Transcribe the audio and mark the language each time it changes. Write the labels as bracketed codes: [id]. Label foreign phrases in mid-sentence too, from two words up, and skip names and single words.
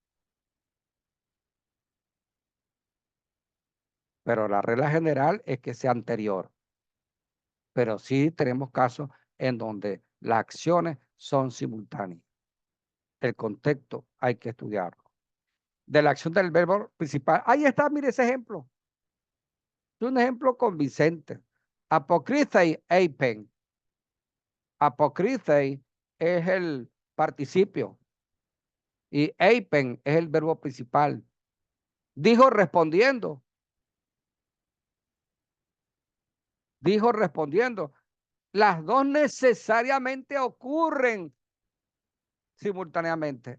[es] Pero la regla general es que sea anterior. Pero sí tenemos casos en donde las acciones son simultáneas. El contexto hay que estudiarlo. De la acción del verbo principal. Ahí está, mire ese ejemplo. Es un ejemplo convincente. [el] ἀποκριθεὶς εἶπεν. [es] Apocrithei es el participio y eipen es el verbo principal. Dijo respondiendo. Dijo respondiendo. Las dos necesariamente ocurren simultáneamente.